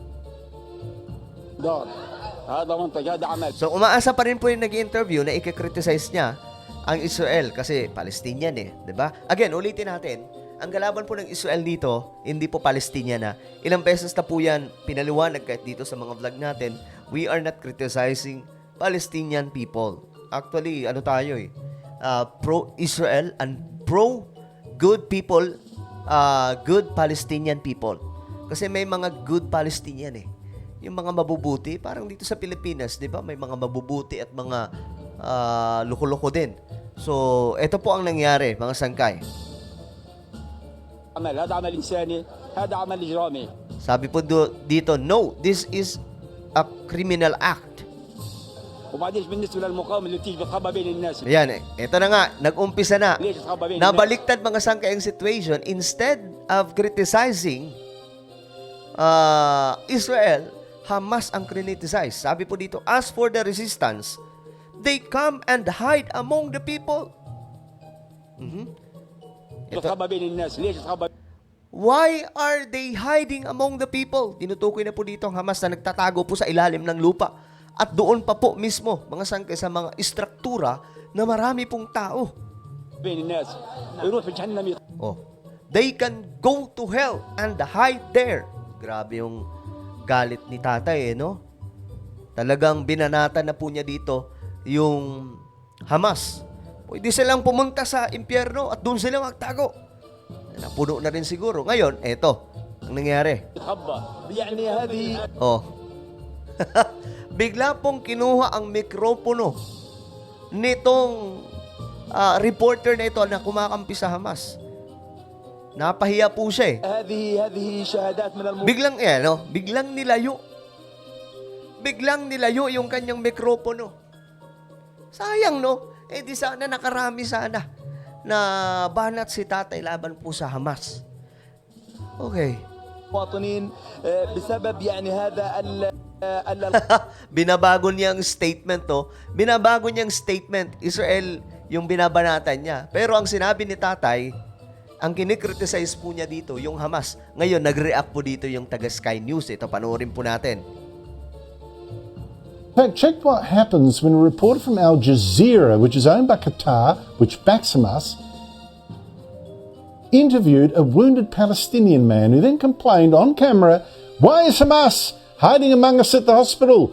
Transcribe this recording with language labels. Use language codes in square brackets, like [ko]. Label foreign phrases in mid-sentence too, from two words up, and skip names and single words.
[tl] So, umaasa pa rin po yung nag-interview na i-criticize niya ang Israel kasi Palestinian diba? Again, ulitin natin, ang kalaban po ng Israel dito, hindi po Palestinian na. Ilang beses na po yan pinaliwanag kahit dito sa mga vlog natin, [en] we are not criticizing Palestinian people. [tl] Actually, ano tayo [en] pro-Israel and pro-good people, good Palestinian people. [tl] Kasi may mga [en] good Palestinian [tl] Yung mga mabubuti, parang dito sa Pilipinas, di ba? May mga mabubuti at mga loko-loko din. So, ito po ang nangyari, mga sangkay. [ar] هذا عمل إنساني هذا عمل إجرامي. [tl] Sabi po dito, [en] no, this is a criminal act. [ar] وبعدين بالنسبة للمقاومة اللي بتيجي بتخبى بين الناس. [tl] Ayan, ito na nga, nag-umpisa na. [ar] ليش تخبى بين الناس؟ [tl] Nabaliktad mga sangkay ang situation. [en] Instead of criticizing Israel, [tl] Hamas ang criticize. Sabi po dito, [en] as for the resistance, they come and hide among the people. [ar] بتخبى بين الناس. ليش تخبى؟ [en] Why are they hiding among the people? [tl] Tinutukoy na po dito ang Hamas na nagtatago po sa ilalim ng lupa. At doon pa po mismo, mga sangkay, sa mga istruktura na marami pong tao. [ar] بين الناس. يروح في جهنم. [en] They can go to hell and hide there. [tl] Grabe yung galit ni tatay, no? Talagang binanata na po niya dito yung Hamas. Pwede silang pumunta sa impyerno at doon sila magtago. Napuno na rin siguro. Ngayon, eto, ang nangyari. [ar] تخبى. يعني هذه. [tl] Bigla pong kinuha ang mikropono nitong reporter na ito na kumakampi sa Hamas. Napahiya po siya [ar] هذه شهادات من [tl] Biglang nilayo. Biglang nilayo yung kanyang mikropono. Sayang, no? Di sana nakarami sana na banat si tatay laban po sa Hamas. Okay. [ar] مواطنين بسبب يعني هذا [tl] Binabago niyang statement to. Binabago niyang statement. Israel yung binabanatan niya. Pero ang sinabi ni tatay, ang kinikriticize po niya dito, yung Hamas. Ngayon, nag-react po dito yung taga Sky News. Ito, panoorin po natin. [en] In fact, check what happens when a reporter from Al Jazeera, which is owned by Qatar, which backs Hamas, interviewed a wounded Palestinian man who then complained on camera, "Why is Hamas hiding among us at the hospital?